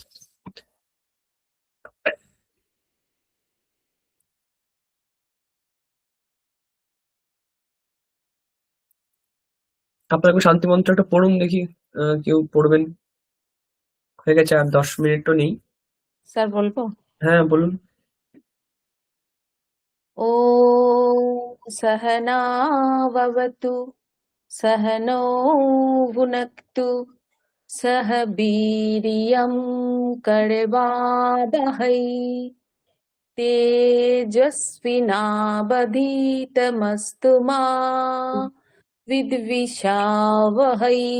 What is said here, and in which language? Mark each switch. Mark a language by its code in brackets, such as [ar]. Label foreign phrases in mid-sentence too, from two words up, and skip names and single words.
[bn] আপনাকে শান্তি মন্ত্রটা পড়ুন দেখি, কেউ পড়বেন? হয়ে গেছে, আর 10 মিনিটও নেই। স্যার বলবো? হ্যাঁ বলুন। [sa] ॐ सहनाववतु सहनो भुनक्तु सह वीर्यं करवावहै तेजस्विनावधीतमस्तु मा विद्विषावहै।